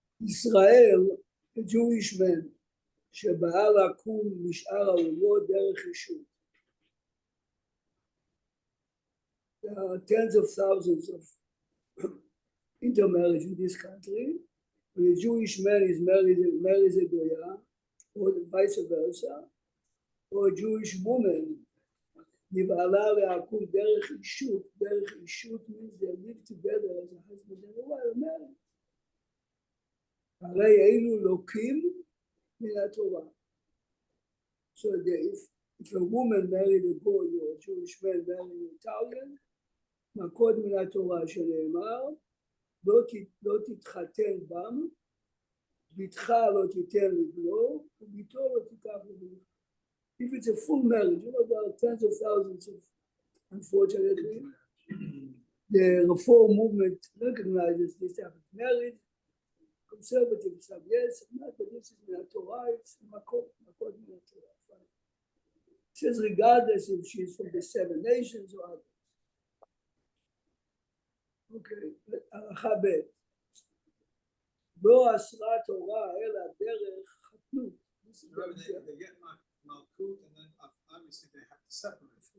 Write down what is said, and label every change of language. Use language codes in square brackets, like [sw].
[en] Israel, a Jewish man, [he] שבאה לקום משאר האומות דרך אישות. [en] There are tens of thousands of intermarriage in this country. When a Jewish man is marries a Goya, or vice versa, or a Jewish woman, [he] נבעלה להקום דרך אישות. [en] דרך אישות means they live together as a husband and a wife, married. [he] הרי אלו לוקים מן התורה. [en] So if if a woman married a Goy or a Jewish man married an Italian, [he] מכות מן התורה שנאמר, לא תתחתן בם, בתך לא תיתן לבנו, וביתו לא תיקח לבנו. [en] If it's a full marriage, you know, there are tens of thousands of, unfortunately, the Reform movement recognizes this type of marriage. Conservatives say yes, not, but this is in the Torah, it's makot in the Torah. It says regardless if she's from the 7 nations or others. [he] Okay, הלכה ב' לא אסרה תורה אלא דרך חתנות. [en] Remember, they get malkut, and then obviously they have to separate.